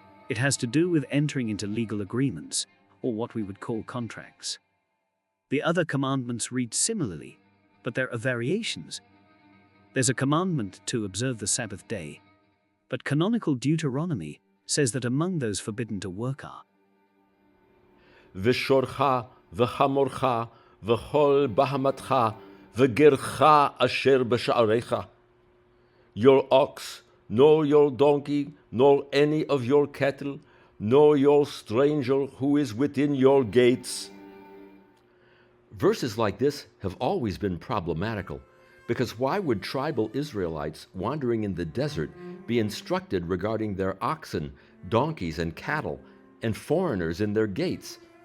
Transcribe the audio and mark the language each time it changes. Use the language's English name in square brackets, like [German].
[English] It has to do with entering into legal agreements, or what we would call contracts. The other commandments read similarly, but there are variations. There's a commandment to observe the Sabbath day, but canonical Deuteronomy says that among those forbidden to work are [Hebrew] ושורך וחמורך וכל בהמתך וגרך אשר בשעריך. [English] Your ox, nor your donkey, nor any of your cattle, nor your stranger who is within your gates. Verses like this have always been problematical, because why would tribal Israelites wandering in the desert be instructed regarding their oxen, donkeys, and cattle, and foreigners in their gates?